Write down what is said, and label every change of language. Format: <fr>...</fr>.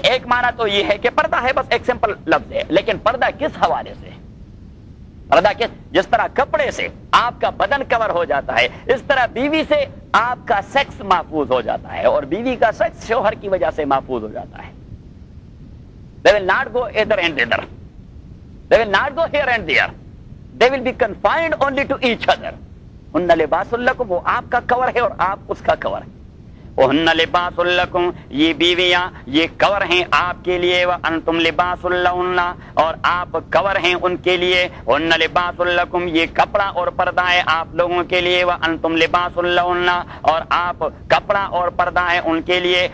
<ur>ایک معنی تو یہ ہے کہ پردہ ہے بس ایک سمپل لفظ ہے لیکن پردہ کس حوالے سے؟ پردہ کس جس طرح کپڑے سے آپ کا بدن کور ہو جاتا ہے اس طرح بیوی سے آپ کا سیکس محفوظ ہو جاتا ہے اور بیوی کا سیکس شوہر کی وجہ سے محفوظ ہو جاتا ہے.</ur> <en>They will not go either and either. They will not go here and there. They will be confined only to each other.</en> <ar>ان لباس لکم</ar> <ur>وہ آپ کا کور ہے اور آپ اس کا کور ہے.</ur> <ar>اوہن لباس لکم،</ar> <ur>یہ بیویاں یہ کور ہیں آپ کے لیے،</ur> <ar>وانتم لباس لہن</ar> <ur>اور آپ کور ہیں ان کے لیے، اوہن لباس لکم یہ کپڑا اور پردہ ہے آپ لوگوں کے لیے، وانتم لباس لہن اور آپ کپڑا اور پردہ ہے ان کے لیے.</ur>